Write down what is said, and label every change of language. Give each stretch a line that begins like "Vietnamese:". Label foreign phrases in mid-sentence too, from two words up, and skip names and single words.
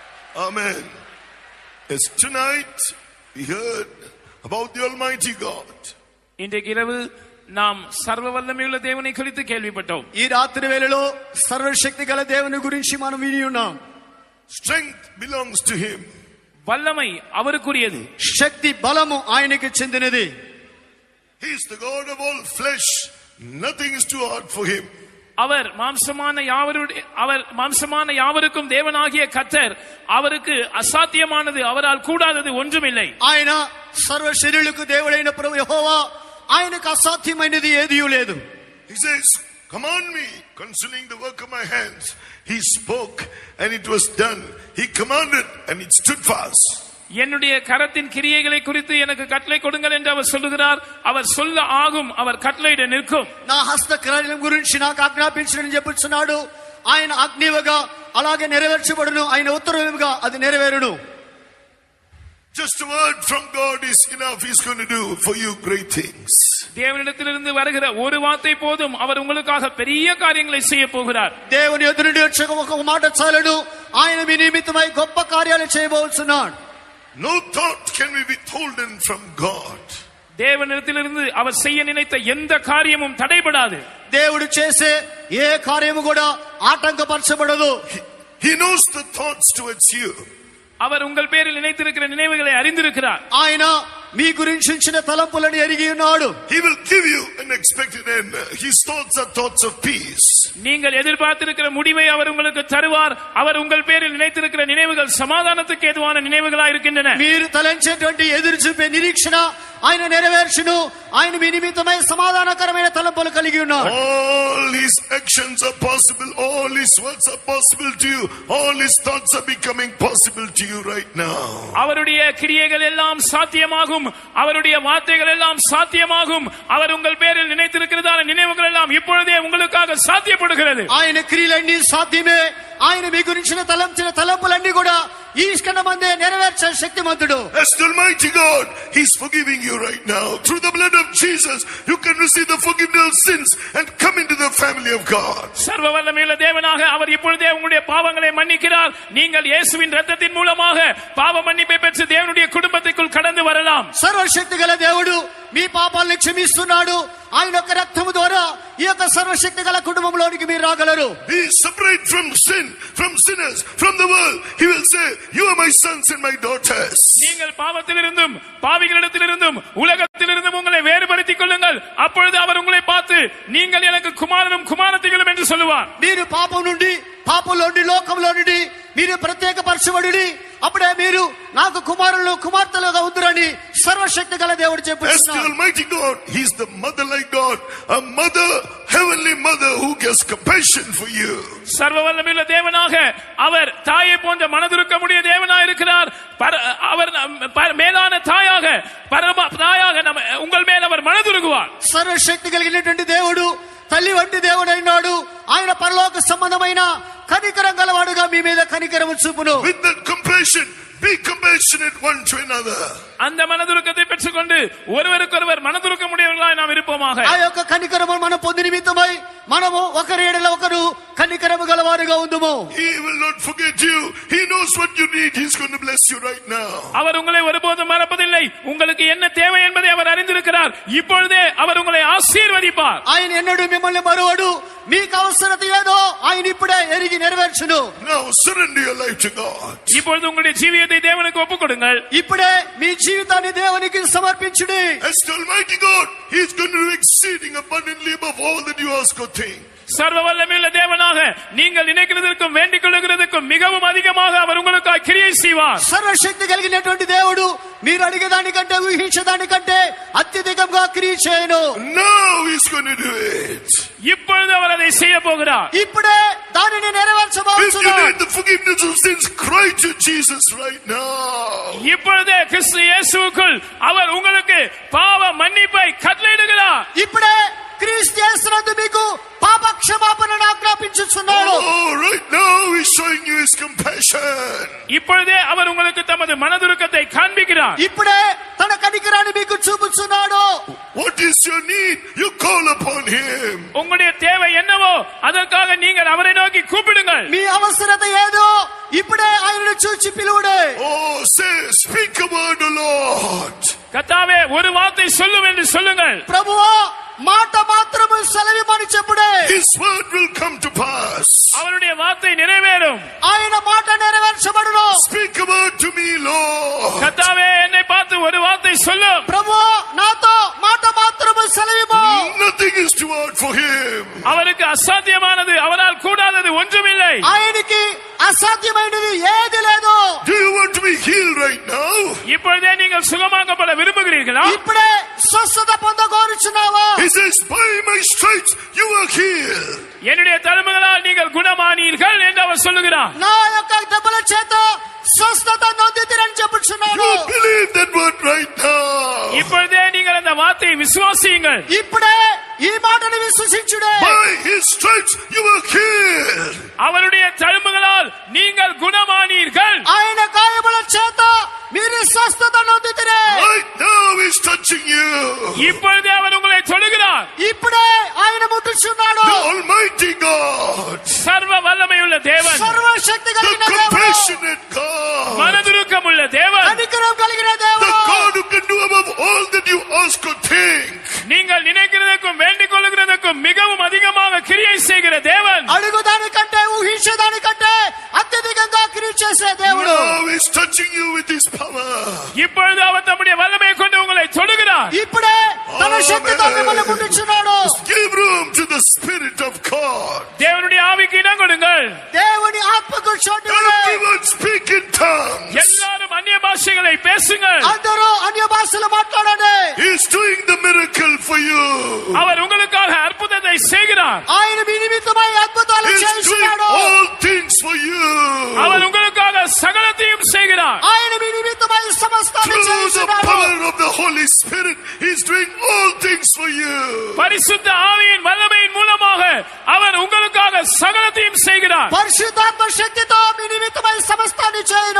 English: Amen. Yes, tonight we heard about the Almighty God.
Tamil: இன்றைக்கு இரவு நாம் சர்வ வல்லமையுள்ள தேவனை குறித்து கேள்விப்பட்டோம்.
Telugu: ఈ రాత్రి వేళలో సర్వశక్తి గల దేవుని గురించి మనం విని ఉన్నాం.
English: Strength belongs to him.
Tamil: வல்லமை அவருக்குரியது.
Telugu: శక్తి బలము ఆయనకి చెందినది.
English: He is the God of all flesh. Nothing is too hard for him.
Tamil: அவர் மாம்சமான யாவருக்கும் தேவனாகிய கர்த்தர். அவருக்கு அசாத்தியமானது அவரால் கூடாதது ஒன்றுமில்லை.
Telugu: ఆయన సర్వ శరీరులకు దేవుడైన ప్రభు యెహోవా, ఆయనకు అసాధ్యమైనది ఏదీ లేదు.
English: He says, command me concerning the work of my hands. He spoke and it was done. He commanded and it stood fast.
Tamil: என்னுடைய கரத்தின் கிரியைகளை குறித்து எனக்கு கட்டளை கொடுங்கள் என்று அவர் சொல்லுகிறார். அவர் சொல்ல ஆகும், அவர் கட்டளையிட நிற்கும்.
Telugu: నా హస్త కార్యం గురించి నాకు ఆజ్ఞాపించని చెప్పుచున్నాడు. ఆయన అగ్నివగా అలాగే నెరవేర్చబడును. ఆయన ఉత్తరముగా అది నెరవేరును.
English: Just a word from God is enough. He's going to do for you great things.
Tamil: தேவனிடத்திலிருந்து வருகிற ஒரு வார்த்தை போதும், அவர் உங்களுக்காக பெரிய காரியங்களை செய்ய போகிறார்.
Telugu: దేవుని ఎదురు నుండి వచ్చే ఒక మాట చాలును. ఆయన మీ నిమిత్తమై గొప్ప కార్యాలు చేయబోతున్నాడు.
English: No thought can be withholden from God.
Tamil: தேவனிடத்திலிருந்து அவர் செய்ய நினைத்த எந்த காரியமும் தடைபடாது.
Telugu: దేవుడు చేసే ఏ కార్యము కూడా ఆటంకపరచబడదు.
English: He knows the thoughts towards you.
Tamil: அவர் உங்கள் பேரில் நினைத்திருக்கிற நினைவுகளை அறிந்திருக்கிறார்.
Telugu: ఆయన మీ గురించి ఉంచిన తలంపులను ఎరిగి ఉన్నాడు.
English: He will give you an expected end. His thoughts are thoughts of peace.
Tamil: நீங்கள் எதிர்பார்த்திருக்கிற முடிவை அவர் உங்களுக்கு தருவார். அவர் உங்கள் பேரில் நினைத்திருக்கிற நினைவுகள் சமாதானத்துக்கு ஏதுவான நினைவுகளாக இருக்கின்றன.
Telugu: మీరు తలంచేటువంటి ఎదురు చూపే నిరీక్షణ ఆయన నెరవేర్చును. ఆయన మీ నిమిత్తమై సమాధానకరమైన తలంపులు కలిగి ఉన్నారు.
English: All his actions are possible. All his words are possible to you. All his thoughts are becoming possible to you right now.
Tamil: அவருடைய கிரியைகள் எல்லாம் சாத்தியமாகும். அவருடைய வார்த்தைகள் எல்லாம் சாத்தியமாகும். அவர் உங்கள் பேரில் நினைத்திருக்கிறதான நினைவுகள் எல்லாம் இப்பொழுதே உங்களுக்காக சாத்தியப்படுகிறது.
Telugu: ఆయన క్రియలన్నీ సాధ్యమే. ఆయన మీ గురించిన తలంచిన తలంపులన్నీ కూడా ఈ క్షణమందే నెరవేర్చే శక్తిమంతుడు.
English: As the Almighty God, He's forgiving you right now. Through the blood of Jesus, you can receive the forgiveness of sins and come into the family of God.
Tamil: சர்வ வல்லமையுள்ள தேவனாக அவர் இப்பொழுதே உங்களுடைய பாவங்களை மன்னிக்கிறார். நீங்கள் இயேசுவின் இரத்தத்தின் மூலமாக பாவ மன்னிப்பை பெற்று தேவனுடைய குடும்பத்திற்குள் கடந்து வரலாம்.
Telugu: సర్వశక్తి గల దేవుడు మీ పాపాలను క్షమిస్తున్నాడు. ఆయన యొక్క రక్తము ద్వారా ఈ యొక్క సర్వశక్తి గల కుటుంబంలోనికి మీరు రాగలరు.
English: He is separate from sin, from sinners, from the world. He will say, you are my sons and my daughters.
Tamil: நீங்கள் பாவத்திலிருந்தும் பாவிகளிடத்திலிருந்தும் உலகத்திலிருந்தும் உங்களை வேறுபடுத்திக் கொள்ளுங்கள். அப்பொழுது அவர் உங்களை பார்த்து நீங்கள் எனக்கு குமாரனும் குமாரத்திகளும் என்று சொல்லுவார்.
Telugu: మీరు పాపం నుండి పాపంలో నుండి లోకంలో నుండి మీరు ప్రత్యేకపరచబడి అప్పుడే మీరు నాకు కుమారులు కుమార్తెలుగా ఉందురని సర్వశక్తి గల దేవుడు చెప్పుచున్నాడు.
English: As the Almighty God, He is the mother like God, a mother, heavenly mother who gets compassion for you.
Tamil: சர்வ வல்லமையுள்ள தேவனாக அவர் தாயை போன்ற மனதுருக்கமுடைய தேவனாக இருக்கிறார். அவர் மேலான தாயாக பரம தாயாக உங்கள் மேல் அவர் மனதுருகுவார்.
Telugu: సర్వశక్తి కలిగినటువంటి దేవుడు తల్లి వంటి దేవుడైనాడు. ఆయన పరలోక సంబంధమైన కనికరం గలవాడుగా మీ మీద కనికరము చూపును.
English: With that compassion, be compassionate one to another.
Tamil: அந்த மனதுருக்கத்தை பெற்றுக்கொண்டு ஒருவருக்கொருவர் மனதுருக்கமுடையவர்களாய் நாம் இருப்போமாக.
Telugu: ఆ యొక్క కనికరము మనం పొంది నిమిత్తమై మనము ఒకరి ఎడల ఒకరు కనికరము గలవారుగా ఉందుము.
English: He will not forget you. He knows what you need. He's going to bless you right now.
Tamil: அவர் உங்களை ஒருபோதும் மறப்பதில்லை. உங்களுக்கு என்ன தேவை என்பதை அவர் அறிந்திருக்கிறார். இப்பொழுதே அவர் உங்களை ஆசீர்வதிப்பார்.
Telugu: ఆయన ఎన్నడూ మిమ్మల్ని మరువడు. మీకు అవసరత ఏదో ఆయన ఇప్పుడే ఎరిగి నెరవేర్చును.
English: Now surrender your life to God.
Tamil: இப்பொழுது உங்களுடைய ஜீவியத்தை தேவனுக்கு ஒப்புக்கொடுங்கள்.
Telugu: ఇప్పుడే మీ జీవితాన్ని దేవునికి సమర్పించుడి.
English: As the Almighty God, He is going to do exceeding abundantly above all that you ask or think.
Tamil: சர்வ வல்லமையுள்ள தேவனாக நீங்கள் நினைக்கிறதற்கும் வேண்டிக் கொள்ளுகிறதற்கும் மிகவும் அதிகமாக அவர் உங்களுக்கு கிரியை செய்வார்.
Telugu: సర్వశక్తి కలిగినటువంటి దేవుడు మీరు అడిగేదానికంటే ఊహించేదానికంటే అత్యధికంగా క్రియ చేయను.
English: Now He's going to do it.
Tamil: இப்பொழுது அவர் அதை செய்ய போகிறார்.
Telugu: ఇప్పుడే దానిని
English: If you
Telugu: నెరవేర్చబోతున్నాడు.
English: need the forgiveness of sins, cry to Jesus right now.
Tamil: இப்பொழுதே கிறிஸ்து இயேசுவுக்குள் அவர் உங்களுக்கு பாவ மன்னிப்பை கட்டளையிடுகிறார்.
Telugu: ఇప్పుడే క్రీస్తు యేసునందు మీకు పాప క్షమాపణను ఆజ్ఞాపించుచున్నాడు.
English: Oh, right now He's showing you His compassion.
Tamil: இப்பொழுதே அவர் உங்களுக்கு தமது மனதுருக்கத்தை காண்பிக்கிறார்.
Telugu: ఇప్పుడే తన కనికరాన్ని మీకు చూపుచున్నాడు.
English: What is your need? You call upon Him.
Tamil: உங்களுடைய தேவை என்னவோ அதற்காக நீங்கள் அவரை நோக்கி கூப்பிடுங்கள்.
Telugu: మీ అవసరత ఏదో ఇప్పుడే ఆయనను చూచి పిలువుడే.
English: Oh, say, speak a word, O Lord.
Tamil: கர்த்தாவே ஒரு வார்த்தை சொல்லும் என்று சொல்லுங்கள்.
Telugu: ప్రభువా మాట మాత్రము సెలవిమని చెప్పుడే.
English: His word will come to pass.
Tamil: அவருடைய வார்த்தை நிறைவேறும்.
Telugu: ఆయన మాట నెరవేర్చబడును.
English: Speak a word to me, Lord.
Tamil: கர்த்தாவே என்னை பார்த்து ஒரு வார்த்தை சொல்லும்.
Telugu: ప్రభువా నాతో మాట మాత్రము సెలవిమో.
English: Nothing is too hard for him.
Tamil: அவருக்கு அசாத்தியமானது அவரால் கூடாதது ஒன்றுமில்லை.
Telugu: ఆయనకి అసాధ్యమైనది ఏది లేదు.
English: Do you want to be healed right now?
Tamil: இப்பொழுதே நீங்கள் சுகமாக்கப்பட விரும்புகிறீர்களா?
Telugu: ఇప్పుడే స్వస్థత పొందగోరుచున్నావా?
English: He says, by my stripes you are healed.
Tamil: என்னுடைய தழும்புகளால் நீங்கள் குணமானீர்கள் என்று அவர் சொல்லுகிறார்.
Telugu: నా యొక్క దెబ్బల చేత స్వస్థత నొందితిరని చెప్పుచున్నాడు.
English: You believe that word right now.
Tamil: இப்பொழுதே நீங்கள் அந்த வார்த்தையை விசுவாசியுங்கள்.
Telugu: ఇప్పుడే ఈ మాటను విశ్వసించుడే.
English: By his stripes you are healed.
Tamil: அவருடைய தழும்புகளால் நீங்கள் குணமானீர்கள்.
Telugu: ఆయన గాయముల చేత మీరు స్వస్థత నొందితిరే.
English: Right now he's touching you.
Tamil: இப்பொழுதே அவர் உங்களை தொடுகிறார்.
Telugu: ఇప్పుడే ఆయన ముట్టుచున్నాడు.
English: The Almighty God,
Tamil: சர்வ வல்லமையுள்ள தேவன்,
Telugu: సర్వశక్తి the కలిగిన దేవుడు,
English: compassionate God,
Tamil: மனதுருக்கமுள்ள தேவன்,
Telugu: కనికరం కలిగిన the దేవుడు,
English: God who can do above all that you ask or think.
Tamil: நீங்கள் நினைக்கிறதுக்கும் வேண்டிக் கொள்ளுகிறதுக்கும் மிகவும் அதிகமாக கிரியை செய்கிற தேவன்,
Telugu: అడుగుదానికంటే ఊహించేదానికంటే అత్యధికంగా క్రియ చేసే దేవుడు.
English: Now he's touching you with his power.
Tamil: இப்பொழுது அவர் தம்முடைய வல்லமையை கொண்டு உங்களை தொடுகிறார்.
Telugu: ఇప్పుడే తన శక్తితో మిమ్మల్ని ముట్టుచున్నాడు.
English: Give room to the Spirit of God.
Tamil: தேவனுடைய ஆவிக்கு இடம் கொடுங்கள்.
Telugu: దేవుని ఆత్మకు చోటు ఇవ్వండి.
English: Everyone speak in tongues.
Tamil: எல்லாரும் அந்நிய பாஷைகளை பேசுங்கள்.
Telugu: అందరూ అన్య భాషలు మాట్లాడండి.
English: He's doing the miracle for you.
Tamil: அவர் உங்களுக்காக அற்புதத்தை செய்கிறார்.
Telugu: ఆయన మీ నిమిత్తమై అద్భుతాలు
English: He's doing
Telugu: చేస్తున్నాడు.
English: all things for you.
Tamil: அவர் உங்களுக்காக சகலத்தையும் செய்கிறார்.
Telugu: ఆయన మీ నిమిత్తమై సమస్తాన్ని
English: Through the
Telugu: చేస్తున్నాడు.
English: power of the Holy Spirit, he's doing all things for you.
Tamil: பரிசுத்த ஆவியின் வல்லமையின் மூலமாக அவர் உங்களுக்காக சகலத்தையும் செய்கிறார்.
Telugu: పరిశుద్ధాత్మ శక్తితో మీ నిమిత్తమై సమస్తాన్ని చేయను.